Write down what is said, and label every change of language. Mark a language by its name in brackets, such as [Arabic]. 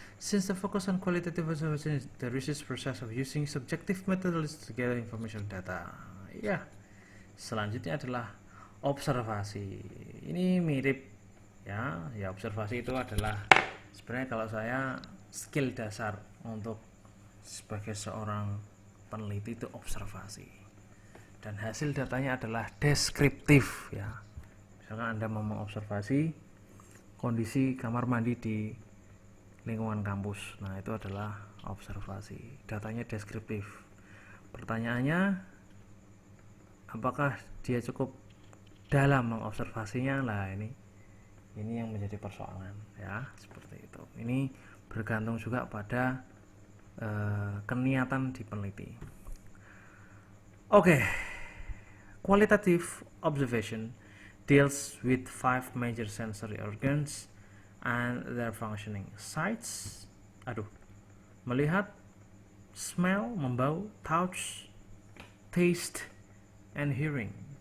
[English] Since the focus on qualitative observation is the research process of using subjective methodologies to gather information or data. [Indonesian] Ya, selanjutnya adalah observasi. Ini mirip ya observasi itu adalah sebenarnya kalau saya skill dasar untuk sebagai seorang peneliti itu observasi, dan hasil datanya adalah deskriptif ya. Misalkan Anda mau mengobservasi kondisi kamar mandi di lingkungan kampus, nah itu adalah observasi, datanya deskriptif. Pertanyaannya, apakah dia cukup dalam mengobservasinya? Lah ini yang menjadi persoalan ya, seperti itu. Ini bergantung juga pada keniatan di peneliti. Oke. [English] Qualitative observation deals with 5 major sensory organs and their functioning. Sights, melihat, smell, membau, touch, taste, and hearing.